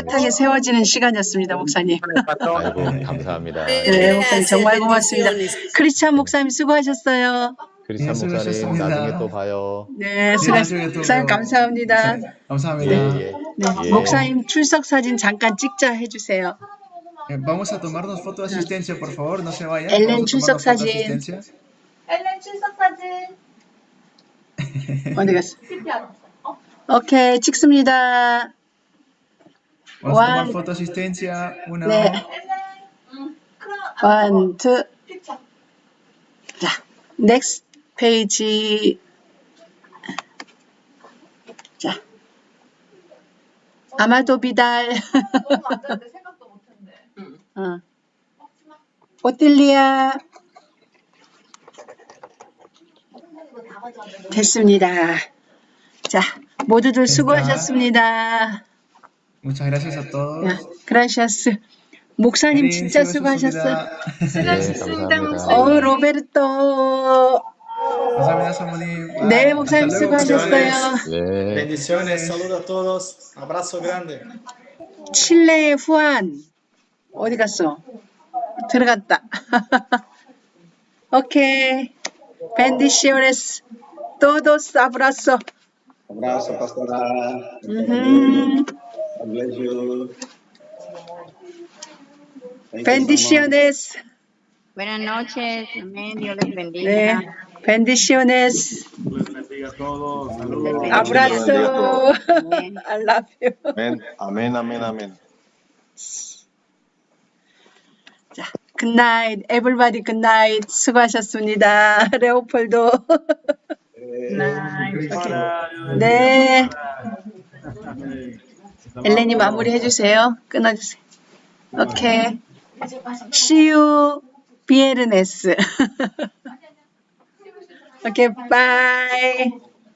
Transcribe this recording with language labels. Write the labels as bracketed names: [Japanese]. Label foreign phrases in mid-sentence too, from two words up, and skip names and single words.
[Korean] 뚜렷하게 세워지는 시간이었습니다, 목사님. 아이고 감사합니다. 네, 목사님 정말 고맙습니다. [Spanish] Bendiciones. [Korean] 크리스찬 목사님 수고하셨어요. 크리스찬 예, 목사님 수고하셨습니다. 나중에 또 봐요. 네, 나중에 또 목사님 봬요. 감사합니다. 감사합니다. 예. 네, 예. 목사님 출석 사진 잠깐 찍자 해주세요. [Spanish] Vamos a tomarnos foto de asistencia, por favor, no se vayan. Ellen, Vamos a [Korean] 출석 [Spanish] tomarnos foto de [Korean] 사진. [Spanish] asistencia. [Korean] 어디 갔어? 오케이, 찍습니다. [Spanish] Vamos a tomar One. foto de asistencia. Uno. 네. 원, 투. [Korean] 자, [English] next page. [Korean] 자, 아마도 비달. 어. 오틸리아. 됐습니다. 자, 모두들 수고하셨습니다. [Spanish] Muchas gracias a [Korean] 야, [Spanish] todos. [Korean] 그라시아스. 목사님 Erin, 진짜 수고하셨어요. 수고하셨습니다. 예, 감사합니다. 로베르토. 감사합니다, 사모님. 네, [Spanish] Hasta [Korean] 목사님 [Spanish] luego. [Korean] 수고하셨어요. 네. [Spanish] Bendiciones, saludos a todos, abrazo grande. [Korean] 칠레의 후안. 어디 갔어? 들어갔다. 오케이. [Spanish] Bendiciones. Todos abrazo. Abrazo, pastora. Mhm. [English] God bless you. Thank you so much. [Spanish] Bendiciones. Buenas noches, amén, Dios les bendiga. 네. Bendiciones. Abrazo. Amén. [English] I love you. [Spanish] Amén, amén, amén, amén. [Korean] 자, [English] good night. Everybody good night. [Korean] 수고하셨습니다. 레오폴도. 네. 엘렌이 마무리 해주세요. 끊어주세요. 오케이. [English] See you, viernes. 오케이, bye.